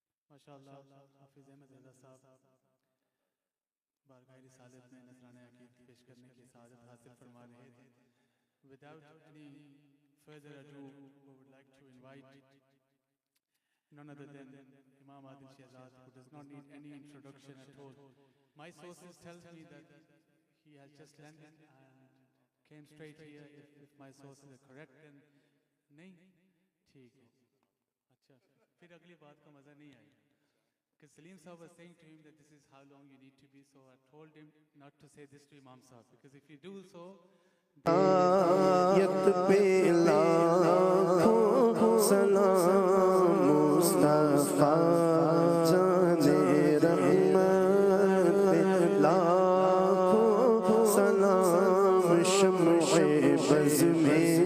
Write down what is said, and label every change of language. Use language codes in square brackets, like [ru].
[ur] ماشاءاللہ حافظ احمد رضا صاحب بارگاہ رسالت میں نذرانہ عقید پیش کرنے کی سعادت حاصل فرما رہے تھے. [en] Without any further ado, we would like to invite none other than Imam Adil Shehzad, who does not need any introduction at all. My sources tells me that he has just landed and came straight here. If my sources are correct, then [ur] نہیں ٹھیک ہے. اچھا پھر اگلی بات کا مزہ نہیں آئے. [en] Because Salim Sahab was saying to him that this is how long you need to be, so I told him not to say this to Imam Sahab, because if you do so, [ur] آیت پہ لاکھوں سلام مصطفیٰ جانے رحمت پہ لاکھوں سلام شمع بز میں